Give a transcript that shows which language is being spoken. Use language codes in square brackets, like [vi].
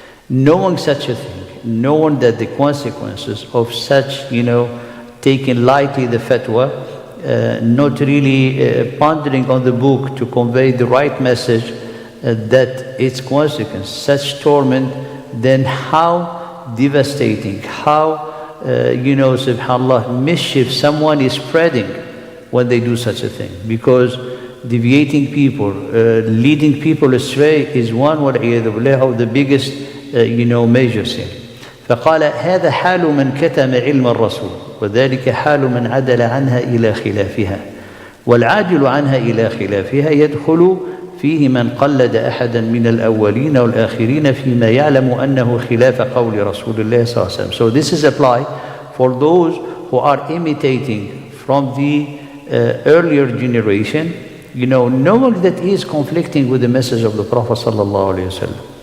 [en] Knowing such a thing, knowing that the consequences of such, taking lightly the fatwa, not really pondering on the book to convey the right message, that its consequence, such torment, then how devastating, how, subhanAllah, mischief someone is spreading when they do such a thing. Because deviating people, leading people astray is one, [ar] وَالْعِيَاذُ بِاللَّهِ, [en] of the biggest, major sin. [ar] فقال هذا حال من كتم علم الرسول وذلك حال من عدل عنها إلى خلافها والعاجل عنها إلى خلافها يدخل فيه من قلد أحدا من الأولين والآخرين فيما يعلم أنه خلاف قول رسول الله صلى الله عليه وسلم. [en] So this is applied for those who are imitating from the earlier generation, knowing that he is conflicting with the message of the Prophet sallallahu alaihi wasallam.